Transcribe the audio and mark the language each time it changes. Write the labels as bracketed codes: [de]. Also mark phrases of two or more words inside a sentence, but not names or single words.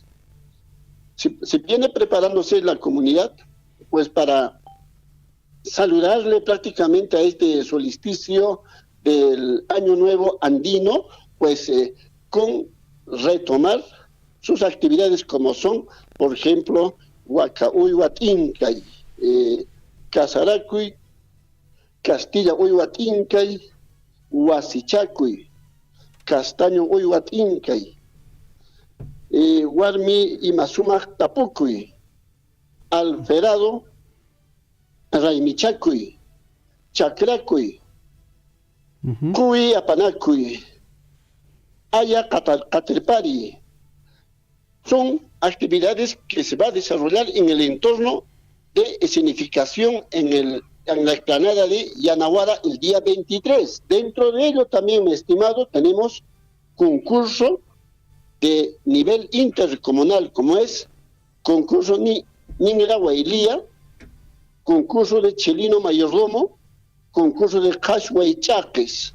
[es] Se viene preparándose la comunidad, pues, para saludarle prácticamente a este solsticio del Año Nuevo andino, pues, con retomar sus actividades como son, por ejemplo, [qu] Huacauyhuatincay, Casaracuy, Castilla Uyhuatincay, Huasichacuy, Castaño Uyhuatincay, Warmi y Masumac Tapucuy, Alferado, Raimichacuy, Chacracuy, Cuy Apanacuy, Aya Caterpari. [es] Son actividades que se va a desarrollar en el entorno de escenificación en la explanada de Yanaguara el día 23. Dentro de ello también, mi estimado, tenemos concurso de nivel intercomunal, como es concurso Ningra Huaylía, concurso de Chelino Mayordomo, concurso de Cashhuaychaques.